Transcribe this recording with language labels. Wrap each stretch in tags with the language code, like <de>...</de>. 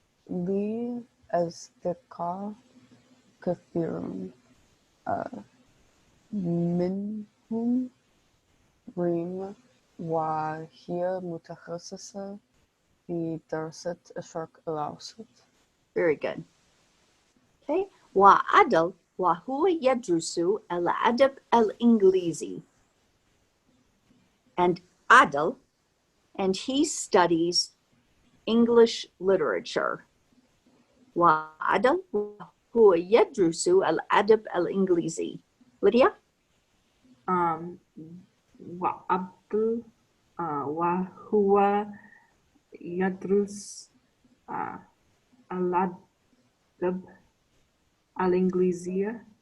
<ar>لي أصدقاء كثيرون منهم ريم وهي متخصصة في دراسة الشرق الأوسط.</ar> <en>Very good. Okay.</en> <ar>وعدل وهو يدرس الأدب الإنجليزي.</ar> <en>And Adel, and he studies English literature.</en> <ar>وعدل هو يدرس الأدب الإنجليزي.</ar> <en>Lydia?</en> <ar>وعبد وهو يدرس الأدب الإنجليزي.</ar>